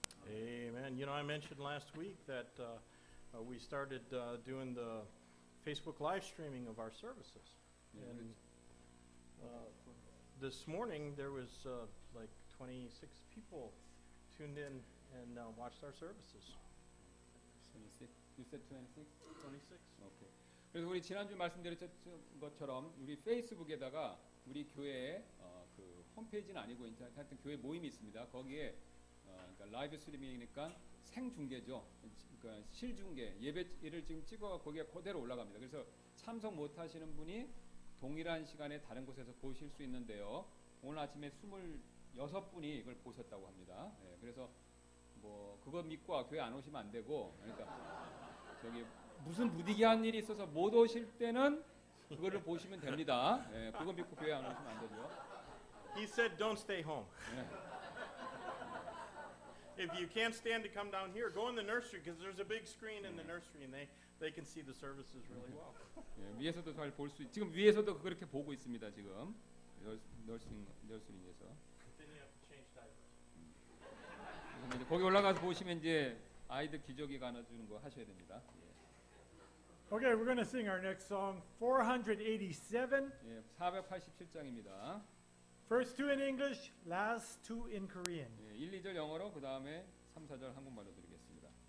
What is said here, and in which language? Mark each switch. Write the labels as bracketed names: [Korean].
[English] Amen. You know, I mentioned last week that we started doing the Facebook live streaming of our services. And this morning there was like 26 people tuned in and watched our services. 26? You said 26? 26. [Korean] 오케이. 그래서 우리 지난주 말씀드렸던 것처럼 우리 페이스북에다가 우리 교회의 그 홈페이지는 아니고 하여튼 교회 모임이 있습니다. 거기에 그러니까 라이브 스트리밍이니까 생중계죠. 그러니까 실중계 예배를 지금 찍어 거기에 그대로 올라갑니다. 그래서 참석 못하시는 분이 동일한 시간에 다른 곳에서 보실 수 있는데요. 오늘 아침에 26분이 이걸 보셨다고 합니다. 예, 그래서 뭐 그거 믿고 교회 안 오시면 안 되고, 그러니까 저기 무슨 부득이한 일이 있어서 못 오실 때는 그거를 보시면 됩니다. 예, 그거 믿고 교회 안 오시면 안 되죠. [English] He said, "Don't stay home." [Korean] 예. [English] If you can't stand to come down here, go in the nursery because there's a big screen in the nursery and they can see the services really well. [Korean] 예, 위에서도 잘 볼 수 지금 위에서도 그렇게 보고 있습니다. 지금 너스링에서. [English] Then you have to change diapers. [Korean] 이제 거기 올라가서 보시면 이제 아이들 기저귀 갈아주는 거 하셔야 됩니다. 예. [English] Okay, we're going to sing our next song, 487. [Korean] 예, 487장입니다. [English] First two in English, last two in Korean. [Korean] 예, 1, 2절 영어로 그 다음에 3, 4절 한국말로 드리겠습니다.